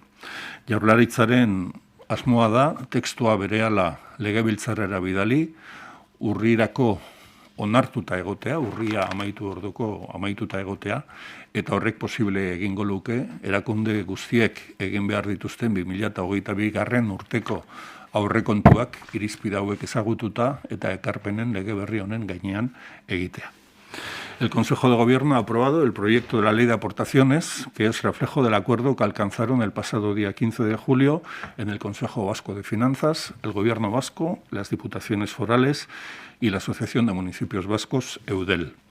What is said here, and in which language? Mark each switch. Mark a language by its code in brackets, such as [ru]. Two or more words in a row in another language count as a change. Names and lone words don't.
[eu] Jaurlaritzaren asmoa da tekstua berehala legebiltzarrera bidali, urrirako onartuta egotea, urria amaitu orduko amaituta egotea, eta horrek posible egingo luke, erakunde guztiek egin behar dituzten 2022 urteko aurrekontuak irizpide hauek ezagututa eta ekarpenen lege berri honen gainean egitea. [es] El Consejo de Gobierno ha aprobado el proyecto de la Ley de Aportaciones, que es reflejo del acuerdo que alcanzaron el pasado día 15 de julio en el Consejo Vasco de Finanzas, el Gobierno vasco, las Diputaciones Forales y la Asociación de Municipios Vascos, EUDEL.